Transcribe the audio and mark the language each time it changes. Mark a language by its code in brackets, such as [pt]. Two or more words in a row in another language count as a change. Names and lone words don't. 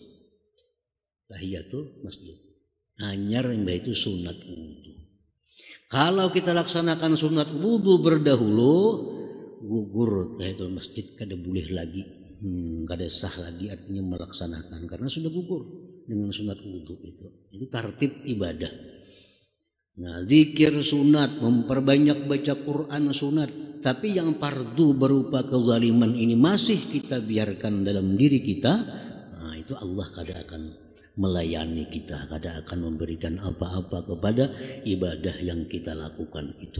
[id] Tahiyatul masjid. [bjn] Hanyar yang itu sunat wudu. Kalau kita laksanakan sunat wudu berdahulu, gugur tahiyatul masjid, kada boleh lagi, kada sah lagi artinya melaksanakan karena sudah gugur dengan sunat wudu itu. [id] Itu tertib ibadah. Nah, zikir sunat, memperbanyak baca Quran sunat. Tapi yang fardu berupa kezaliman ini masih kita biarkan dalam diri kita. [bjn] Nah, itu Allah kada akan melayani kita, kada akan memberikan apa-apa kepada ibadah yang kita lakukan itu.